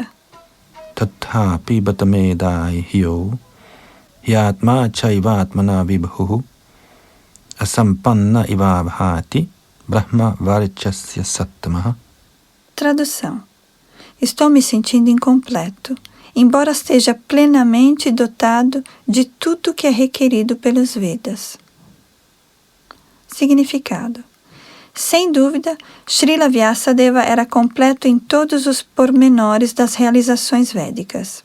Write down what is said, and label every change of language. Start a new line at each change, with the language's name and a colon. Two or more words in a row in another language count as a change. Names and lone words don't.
Sanskrit: तथापि बत मे दैह्यो ह्यात्मा चैवात्मना विभुः असम्पन्न इव भाति ब्रह्म वर्चस्य सत्तमः.
Portuguese: Tradução. Estou me sentindo incompleto, embora esteja plenamente dotado de tudo que é requerido pelos Vedas. Significado. Sem dúvida, Srila Vyasadeva era completo em todos os pormenores das realizações védicas.